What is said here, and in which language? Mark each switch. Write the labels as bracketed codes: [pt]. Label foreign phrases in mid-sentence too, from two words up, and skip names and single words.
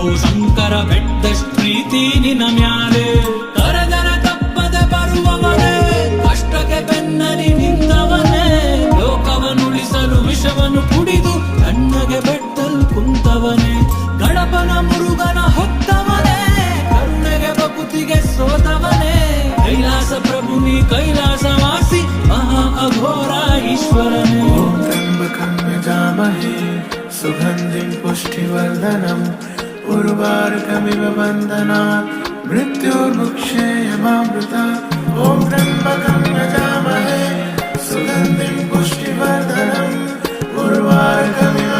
[kn] ಶಂಕರ ಬೆಟ್ಟದಷ್ಟ್ ಪ್ರೀತಿ ನಿನ್ನ ಮ್ಯಾಲೆ, ಕರದರ ತಪ್ಪದ ಬರುವವನೇ, ಕಷ್ಟಕ್ಕೆ ಬೆನ್ನಲಿ ನಿಂತವನೇ, ಲೋಕವನ್ನುಳಿಸಲು ವಿಷವನ್ನು ಕುಡಿದು ಕಣ್ಣಗೆ ಬೆಟ್ಟಲ್ ಕುಂತವನೇ, ಗಣಪನ ಮುರುಗನ ಹೊತ್ತವನೇ, ಕರುಣೆಗೆ ಬಕುತಿಗೆ ಸೋತವನೇ, ಕೈಲಾಸ ಪ್ರಭು ನೀ ಕೈಲಾಸವಾಸಿ ಮಹಾ ಅಘೋರ ಈಶ್ವರನೇ. [sa] ಓಂ ತ್ರ್ಯಂಬಕಂ ಯಜಾಮಹೇ ಸುಗಂಧಿಂ ಪುಷ್ಟಿವರ್ಧನಂ ಉರ್ವಾರುಕಮಿವ ಬಂಧನಾತ್ ಮೃತ್ಯುರ್ಮುಕ್ಷೇಯಮಾಮೃತಾತ್. ಓಂ ತ್ರ್ಯಂಬಕಂ ಯಜಾಮಹೇ ಸುಗಂಧಿಂ ಪುಷ್ಟಿವರ್ಧನಂ ಉರ್ವಾರುಕಮಿವ